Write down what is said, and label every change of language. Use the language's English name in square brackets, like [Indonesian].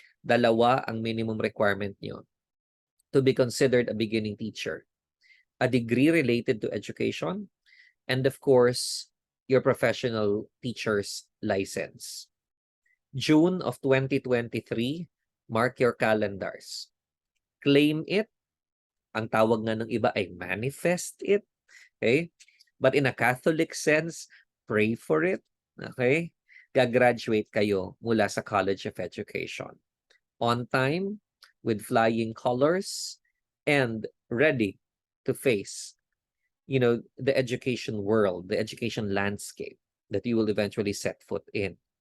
[English] 2 ang minimum requirement nyo to be considered a beginning teacher. A degree related to education, and of course, your professional teacher's license. June of 2023, mark your calendars. Claim it. [Filipino] Ang tawag nga ng iba ay [English] manifest it. Okay? But in a Catholic sense, pray for it. Okay? [Filipino] Gagraduate kayo mula sa College of Education. [English] On time, with flying colors, and ready to face, the education world, the education landscape that you will eventually set foot in.